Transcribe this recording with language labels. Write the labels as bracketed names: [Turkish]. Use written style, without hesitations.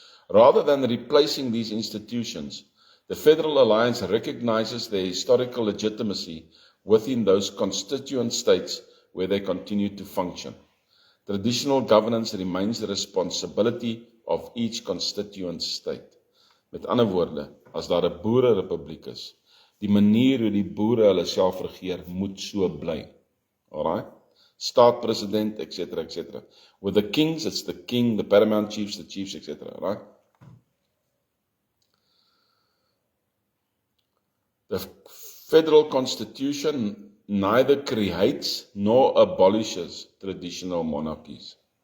[English] Rather than replacing these institutions, the Federal Alliance recognizes their historical legitimacy within those constituent states where they continue to function. Traditional governance remains the responsibility of each constituent state. [Afrikaans] Met ander woorde, as daar 'n boererepubliek is, die manier hoe die boere hulle self regeer moet so bly. Alright? Staat, president, etc., etc. [English] With the kings, it's the king, the paramount chiefs, the chiefs, etc. Right? The federal constitution neither creates nor abolishes traditional monarchies.